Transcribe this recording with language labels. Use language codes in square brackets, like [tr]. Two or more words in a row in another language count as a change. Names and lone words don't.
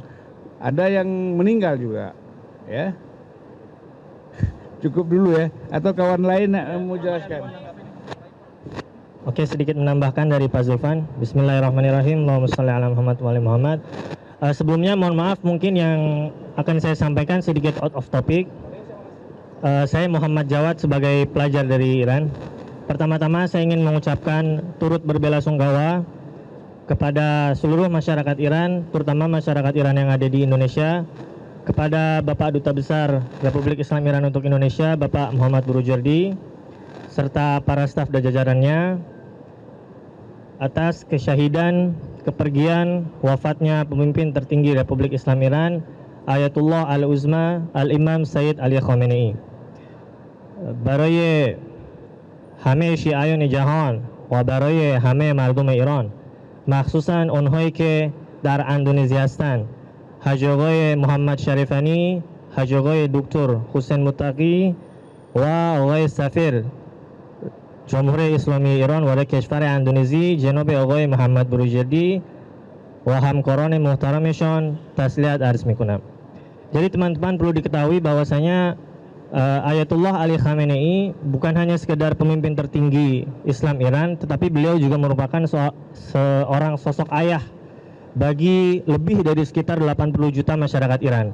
[id] Ada yang meninggal juga, ya. Cukup dulu ya, atau kawan lain mau jelaskan? Oke, sedikit menambahkan dari Pak Zulfan. [ar] بسم الله الرحمن الرحيم. اللهم صل على محمد و آل محمد. [id] Sebelumnya mohon maaf mungkin yang akan saya sampaikan sedikit [en] out of topic. [id] Saya Muhammad Jawad sebagai pelajar dari Iran. Pertama-tama saya ingin mengucapkan turut berbelasungkawa kepada seluruh masyarakat Iran, terutama masyarakat Iran yang ada di Indonesia, kepada Bapak Duta Besar Republik Islam Iran untuk Indonesia, Bapak Muhammad Burujardi, serta para staf dan jajarannya atas kesyahidan, kepergian, wafatnya pemimpin tertinggi Republik Islam Iran, Ayatullah Al-Uzma Al-Imam Sayyid Ali Khamenei. [fa] برای همه شیعیان جهان و برای همه مردم ایران مخصوصا اونهایی که در اندونزی هستند. حاج آقای محمد شریفانی، حاج آقای دکتر حسین متقی و آقای سفیر جمهوری اسلامی ایران و کشور اندونزی جناب آقای محمد بروجردی و همکاران محترمشان تسلیت arz میکنم. [id] Jadi teman-teman perlu diketahui bahwasanya Ayatullah Ali Khamenei bukan hanya sekedar pemimpin tertinggi Islam Iran, tetapi beliau juga merupakan seorang sosok ayah bagi lebih dari sekitar 80 juta masyarakat Iran.